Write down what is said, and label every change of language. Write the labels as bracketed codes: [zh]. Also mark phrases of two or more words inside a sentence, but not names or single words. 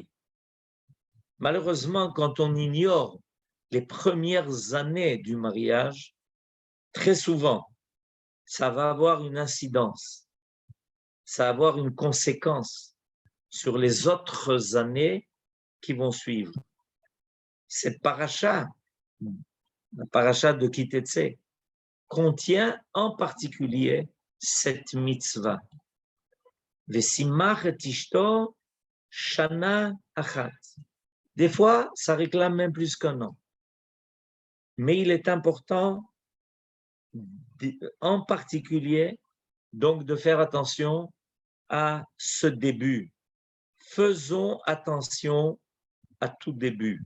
[fr] Malheureusement, quand on ignore les premières années du mariage, très souvent, ça va avoir une incidence, ça va avoir une conséquence sur les autres années qui vont suivre. Cette paracha, la paracha de Ki Teitzei, contient en particulier cette mitzvah. [he] ושמח את אשתו שנה אחת. [fr] Des fois, ça réclame même plus qu'1 an. Mais il est important, en particulier, donc de faire attention à ce début. Faisons attention à tout début.